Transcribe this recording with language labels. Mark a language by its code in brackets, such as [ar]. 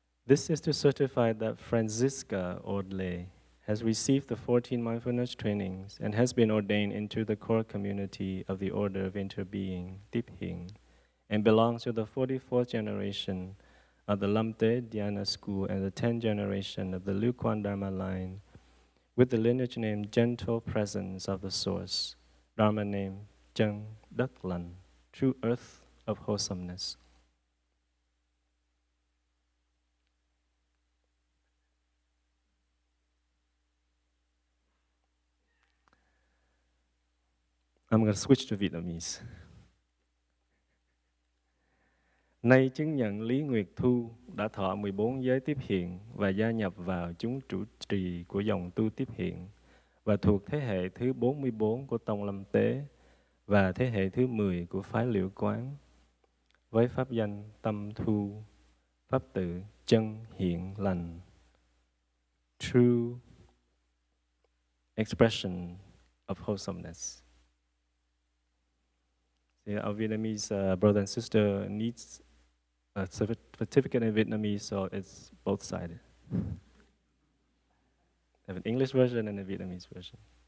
[en] This is to certify that Franziska Ordley has received the 14 mindfulness trainings and has been ordained into the core community of the Order of Interbeing, Deeping, and belongs to the 44th generation of the Lamte Dhyana school and the 10th generation of the Liu Quan Dharma line, with the lineage name Gentle Presence of the Source, Dharma name Zheng Duk Lan, True Earth of Wholesomeness. I'm going to switch to Vietnamese. [vi] Nay chứng nhận Lý Nguyệt Thu đã thọ 14 giới tiếp hiện và gia nhập vào chúng chủ trì của dòng tu tiếp hiện và thuộc thế hệ thứ 44 của Tông Lâm Tế và thế hệ thứ 10 của phái Liễu Quán, với pháp danh Tâm Thu, pháp tự chân hiện lành, [en] true expression of wholesomeness. Our Vietnamese brother and sister needs a certificate in Vietnamese, so it's both sided. I have an English version and a Vietnamese version.